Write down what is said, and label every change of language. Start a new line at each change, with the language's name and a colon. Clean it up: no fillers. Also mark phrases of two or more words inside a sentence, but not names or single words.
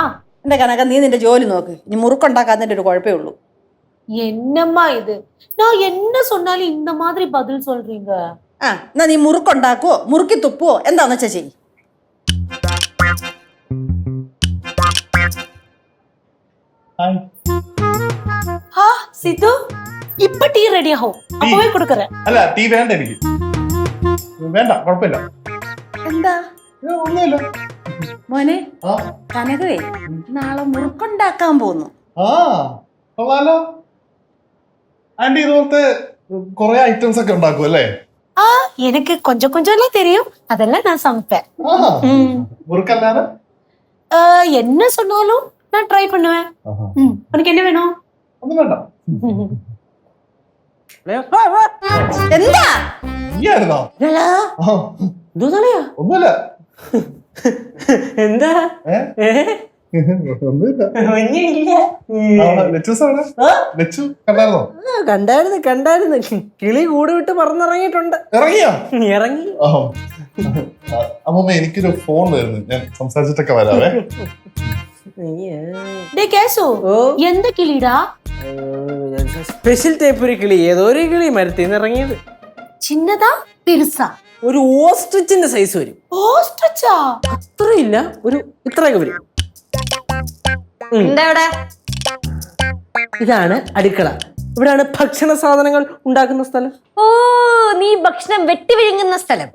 Malayalam: എന്റെ കണക്ക നീ നിന്റെ ജോലി നോക്ക്. ഇനി മുറുക്കുണ്ടാക്കാതിന്റെ ഒരു കുഴപ്പമേ ഉള്ളൂ.
Tamil: என்னம்மா இது? நான் என்ன சொன்னாலும் இந்த மாதிரி பதில் சொல்றீங்க.
Malayalam: എന്നാ നീ മുറുക്കുണ്ടാക്കുവോ മുറുക്കി തുപ്പുവോ എന്താന്ന് വെച്ചാ ചെയ്യ്. സിദ്ധു, ഇപ്പൊ ടീ റെഡി ആവും. അപ്പോഴേ കൊടുക്കറേ. അല്ല ടീ വേണ്ട, എനിക്ക് വേണ്ട, കുഴപ്പമില്ല. എന്താ ഒന്നുമില്ല. മോനെ ആ കനകവേ നാളെ മുറുക്കുണ്ടാക്കാൻ പോന്നു. ആ കൊള്ളാലോ. ആന്റി ഇതുപോലത്തെ കൊറേ ഐറ്റംസ് ഒക്കെ ഉണ്ടാക്കും അല്ലേ?
Tamil: ஆ எனக்கு கொஞ்சம் கொஞ்சம் எல்லாம் தெரியும், அதெல்லாம் நான் சமைப்பேன்.
Malayalam: ആ മുറുക്കല്ലാതെ
Tamil: என்ன சொன்னாலும் நான் ட்ரை பண்ணுவேன். உனக்கு என்ன வேணும்?
Malayalam: ഒന്നും വേണ്ട. എന്താ നീയായിരുന്നോ? ആ, ഇതോന്നറിയാ ഒന്നുമില്ല. എന്താ ഒന്നുമില്ല. ലച്ചൂസ് അവിടെ ലച്ചു കണ്ടായിരുന്നോ? കണ്ടായിരുന്നു കിളി കൂട് വിട്ട് പറന്നിറങ്ങിയിട്ടുണ്ട്. ഇറങ്ങിയോ? ഇറങ്ങി. അമ്മമ്മ എനിക്കൊരു ഫോൺ വരുന്നു, ഞാൻ സംസാരിച്ചിട്ടൊക്കെ വരാവേ.
Tamil: டேய் கேசு, எந்த கிளிடா?
Malayalam: സ്പെഷ്യൽ ടൈപ്പ് ഒരു കിളി, ഏതോ ഒരു കിളി മരത്തിൽ ഇറങ്ങിയത്.
Tamil: சின்னதா பெருசா?
Malayalam: ഒരു ഓസ്ട്രിച്ചിന്റെ സൈസ് വരും.
Tamil: ஓஸ்ட்ரிச்சா?
Malayalam: അത്രയില്ല, ഒരു ഇത്രയൊക്കെ വരും. എന്താ ഇവിടെ? ഇതാണ് അടുക്കള. ഇവിടെയാണ് ഭക്ഷണ സാധനങ്ങൾ ഉണ്ടാക്കുന്ന സ്ഥലം. ഓ, നീ ഭക്ഷണം വെട്ടി വിഴുങ്ങുന്ന സ്ഥലം.